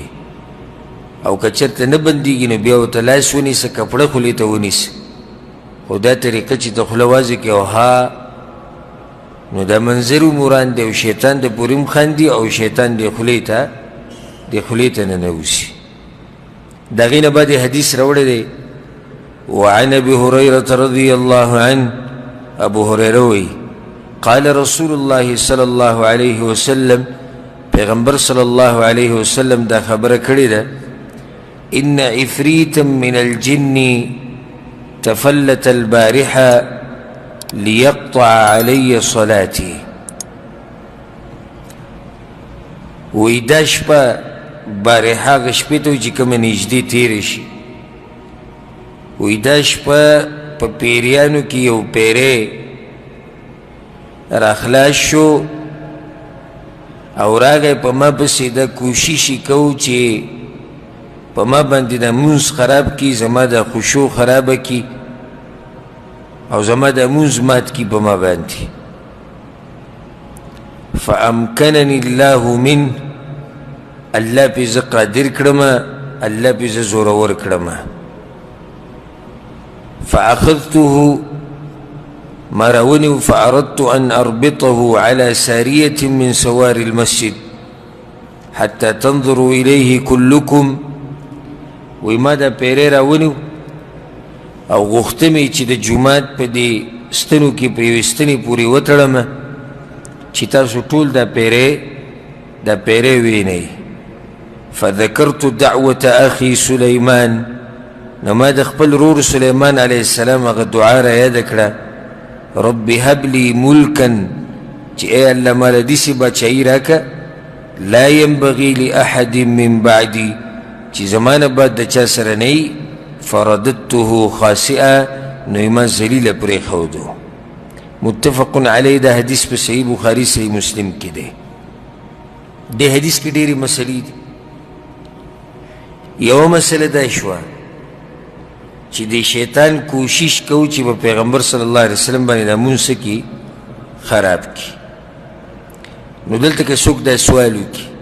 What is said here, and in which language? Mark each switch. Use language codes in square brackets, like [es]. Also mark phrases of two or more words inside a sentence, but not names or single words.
[ps] او که چېرته نه بندېږي نو بیا ورته لاس ونیسه کپړه خولې ته ونیسه خو دا طریقه چې ته خوله وازې کړې او ها نو دا منظر مران دی او شیطان د پورې هم خاندي او شیطان د خولې ته ننوځي د هغې نه بعد حدیث راوړی دی [ar] وعن ابي هريره رضي الله عنه [ps] ابو هريره وایي [ar] قال رسول الله صلى الله عليه وسلم [ps] پیغمبر [ar] صلی الله علیه وسلم [ps] دا خبره کړې ده [ar] ان عفریتا من الجن تفلت البارحه ليقطع علي صلاتي [ps] وی دا شپه بارحه هغه شپې ته چې کومه نږدې تېرې شي وی دا شپه په پیریانو کې یو پیری راخلاص شو او راغی په ما پسې دا کوشش یې کوو چې په ما باندې د مونځ خراب کړي زما د خشوع خرابه کړي او زما د مونځ مات کړي په ما باندې [ar] فامکنني الله منه [ps] الله پې زه قادر کړمه الله پې زه زورور کړمه [ar] فأخذته ما راوني فأردت أن أربطه على سارية من سوار المسجد حتى تنظروا إليه كلكم [ps] وما دا پیری راونی او غختمی چې د جومات په دې ستنو کې په یوې ستنې پورې وتړمه چې تاسو ټول دا پیری وینئ [ar] فذكرت دعوة أخي سليمان [ps] نو ما د خپل رور سلیمان علیه السلام هغه دعا را یاده کړه [ar] رب هب لي ملکا [ps] چې ای الله ماله داسې بادشاهي راکه [ar] لا ينبغي لأحد من بعدي [ps] چې زما نه بعد د چا سره نه وي [ar] فرددته خاسئا [ps] نو یې ما ذلیله پرېښودو متفق علیه دا حدیث په صحیح بخاري صحیح مسلم کې دی دې حدیث کې ډېرې مسلې دي یوه مسله دا شوه چې د شیطان کوشش کو چې په پیغمبر [ar] صلی الله علیه وسلم [ps] باندې دا مونځ کی خراب کی نو دلته که څوک دا سوال وکړي